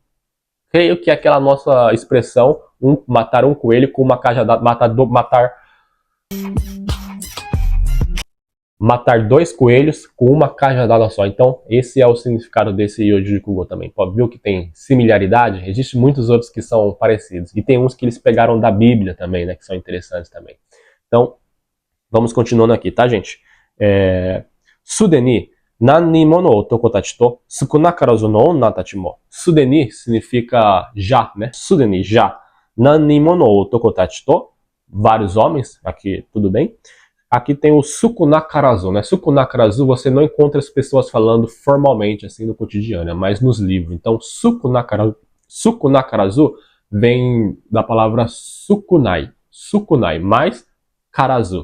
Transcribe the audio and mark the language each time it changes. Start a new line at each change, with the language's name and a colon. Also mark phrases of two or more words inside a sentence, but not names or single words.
Portuguese: Creio que é aquela nossa expressão, matar um coelho com uma cajadada, matar dois coelhos com uma cajadada só. Então, esse é o significado desse Yojuji Kugo também. Pode ver que tem similaridade? Existem muitos outros que são parecidos. E tem uns que eles pegaram da Bíblia também, né? Que são interessantes também. Então, vamos continuando aqui, tá, gente?
Japanese: すでに、何人もの男たちと少なからずの女たちも.
Portuguese: Sudeni significa já, né? Sudeni, já.
Japanese: 何人もの男たちと,
Portuguese: vários homens, aqui tudo bem. Aqui tem o sukunakarazu, né? Sukunakarazu você não encontra as pessoas falando formalmente, assim, no cotidiano, mas nos livros. Então, sukunakarazu vem da palavra sukunai. Sukunai, mais karazu.